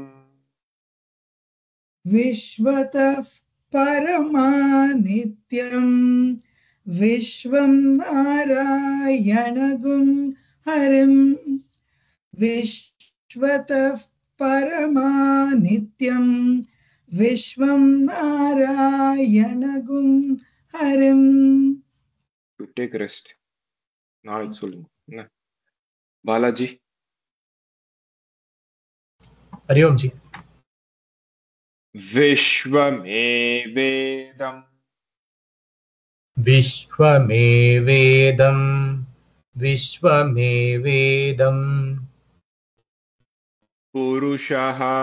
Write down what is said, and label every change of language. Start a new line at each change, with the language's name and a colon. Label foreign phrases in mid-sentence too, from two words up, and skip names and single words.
Sanskrit: विश्वतः परमनित्यं विश्वं नारायणगुं हरिम्. विश्वतः परमनित्यं विश्वं नारायणगुं हरिम्.
English: You take rest.
Tamil: நாளைக்கு சொல்லுங்க என்ன பாலாஜி
Hindi: हरिओम जी।
Sanskrit: விஸ்வமேவேதம் विश्वमेवेदं विश्वमेवेदं புருஷः